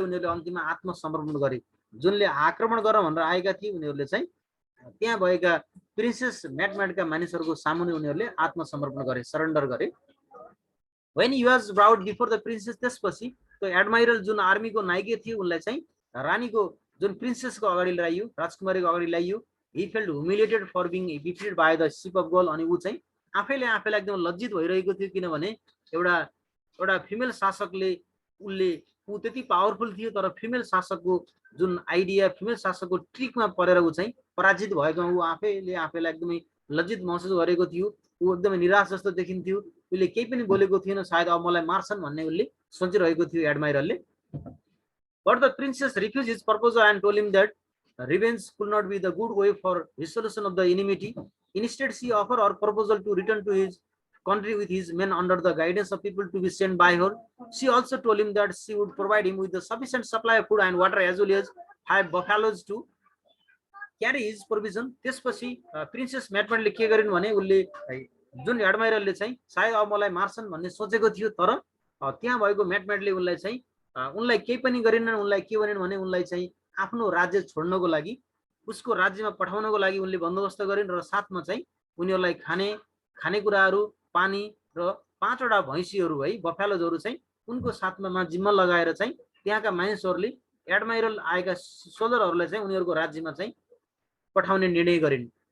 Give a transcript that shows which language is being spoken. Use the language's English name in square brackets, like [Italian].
[Nepali] उनीहरूले अन्तिममा आत्मसमर्पण गरे। जुनले आक्रमण गर्न भनेर आएका थिए उनीहरूले चाहिँ त्यहाँ भएका प्रिन्सेस म्याटका मानिसहरूको सामुन्ने उनीहरूले आत्मसमर्पण गरे, सरेन्डर गरे। [English] When he was brought before the princess, [Nepali] त्यसपछि त्यो एडमाइरल जुन आर्मीको नायिका थिए उनलाई चाहिँ रानीको जुन प्रिन्सेसको अगाडि ल्याइयो, राजकुमारीको अगाडि ल्याइयो। [English] he felt humiliated for being defeated by the ship of gold। [Nepali] अनि ऊ चाहिँ आफैलाई एकदम लज्जित भइरहेको थियो किनभने एउटा फिमेल शासकले ऊ त्यति पावरफुल थियो तर फिमेल शासकको जुन आइडिया, फिमेल शासकको ट्रिकमा परेर ऊ चाहिँ पराजित भएकोमा ऊ आफैलाई एकदमै लज्जित महसुस गरेको थियो। ऊ एकदमै निराश जस्तो देखिन्थ्यो। उसले केही पनि बोलेको थिएन, सायद अब मलाई मार्छन् भन्ने उसले सोचिरहेको थियो एडमाइरलले। [English] But the princess refuse his proposal and told him that revenge could not be the good way for resolution of the enmity. Instead, she offered her proposal to return to his country with his men under the guidance of people to be sent by her. She also told him that she would provide him with a sufficient supply of food and water as well as 5 buffaloes to carry his provision. [Nepali] त्यसपछि princess म्याटमेटले के गरिन् भने उनले जुन एडमाइरलले चाहिँ सायद अब मलाई मार्छन् भन्ने सोचेको थियो तर त्यहाँ भएको म्याटमेटले उनलाई चाहिँ उनलाई केही पनि गरिनन्। उनलाई के भनिन् भने उनलाई चाहिँ आफ्नो राज्य छोड्नको लागि उसको राज्यमा पठाउनको लागि उनले बन्दोबस्त गरिन् र साथमा चाहिँ उनीहरूलाई खानेकुराहरू पानी र 5वटा भैँसीहरू है बफेलोजहरू चाहिँ उनको साथमा जिम्मा लगाएर चाहिँ त्यहाँका मानिसहरूले एडमाइरल आएका सोल्जरहरूलाई चाहिँ उनीहरूको राज्यमा चाहिँ पठाउने निर्णय गरिन्।